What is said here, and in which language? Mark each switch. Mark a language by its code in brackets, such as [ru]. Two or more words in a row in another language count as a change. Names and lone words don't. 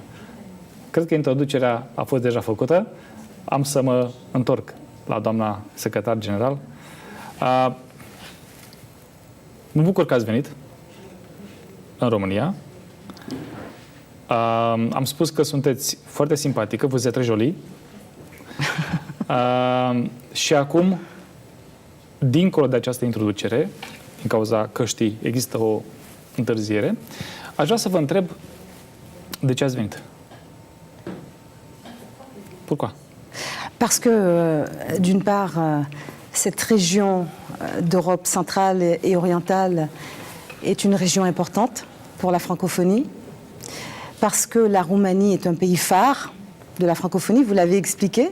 [ro] Cred că introducerea a fost deja făcută. Am să mă întorc la doamna secretar general. Mă bucur că ați venit în România. Am spus că sunteți foarte simpatică, [fr] vous êtes très jolie. [ro] Și acum, dincolo de această introducere, din cauza căștii există o întârziere, aș vrea să vă întreb de ce ați venit. [fr] Pourquoi? Parce que, d'une part, cette région d'Europe centrale et orientale est une région importante pour la francophonie, parce que la Roumanie est un pays phare de la francophonie, vous l'avez expliqué.